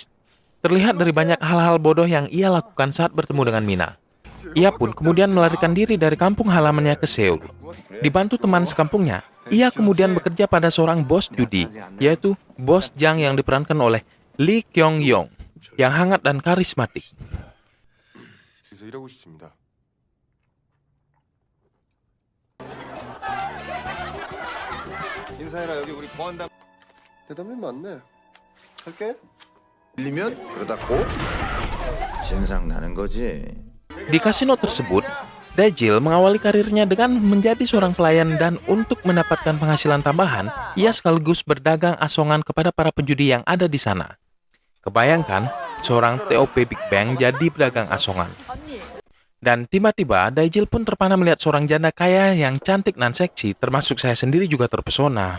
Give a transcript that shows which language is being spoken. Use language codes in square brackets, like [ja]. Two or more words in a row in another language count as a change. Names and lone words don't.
[id] Terlihat dari banyak hal-hal bodoh yang ia lakukan saat bertemu dengan Mina. Ia pun kemudian melarikan diri dari kampung halamannya ke Seoul. Dibantu teman sekampungnya, ia kemudian bekerja pada seorang bos judi, yaitu Bos Jang yang diperankan oleh Lee Kyung Yong, yang hangat dan karismatik. [ko] 인사해라 여기 우리 보안담 대답이 맞네 할게 밀리면 그러다 꼭 진상 나는 거지. [id] Di kasino tersebut, Daejil mengawali karirnya dengan menjadi seorang pelayan dan untuk mendapatkan penghasilan tambahan, ia sekaligus berdagang asongan kepada para penjudi yang ada di sana. Kebayangkan, seorang TOP Big Bang jadi pedagang asongan. Dan tiba-tiba, Daejil pun terpana melihat seorang janda kaya yang cantik dan seksi, termasuk saya sendiri juga terpesona.